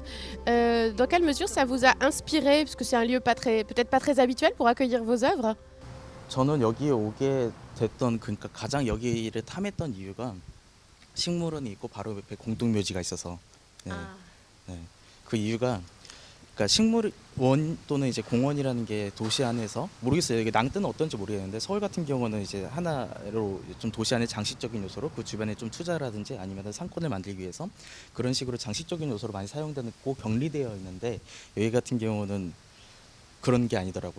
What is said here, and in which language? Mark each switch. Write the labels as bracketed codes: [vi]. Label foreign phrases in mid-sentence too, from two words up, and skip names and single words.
[fr] Dans quelle mesure ça vous a inspiré, parce que c'est un lieu peut-être pas très habituel pour accueillir vos œuvres? [ko] 저는 여기에 오게 됐던 그러니까 가장 여기를 탐했던 이유가 식물원이 있고 바로 옆에 공동묘지가 있어서 그 이유가 그러니까 식물원 또는 이제 공원이라는 게 도시 안에서 모르겠어요. 이게 낭뜨는 어떤지 모르겠는데 서울 같은 경우는 이제 하나로 좀 도시 안의 장식적인 요소로 그 주변에 좀 투자라든지 아니면 상권을 만들기 위해서 그런 식으로 장식적인 요소로 많이 사용되는 꼭 격리되어 있는데 여기 같은 경우는 그런 게 아니더라고요.